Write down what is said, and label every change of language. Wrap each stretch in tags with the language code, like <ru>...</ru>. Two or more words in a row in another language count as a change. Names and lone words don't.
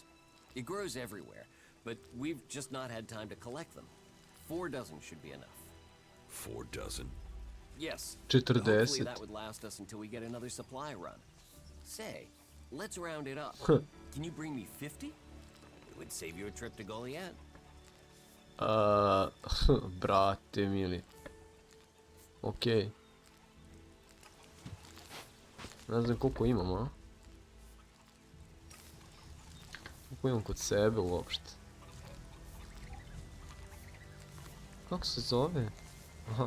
<en>It grows everywhere, but we've just not had time to collect them. 4 dozen should be enough. 4 dozen? Yes. 40. Hopefully that would last us until we get another supply run. Say, let's round it up. Can you bring me 50? It would save you a trip to Goliath.</en> <sr>Brate mili. Okej. Ne znam koliko imam, a? Koliko imam kod sebe uopšte? Kako se zove? Aha.</sr>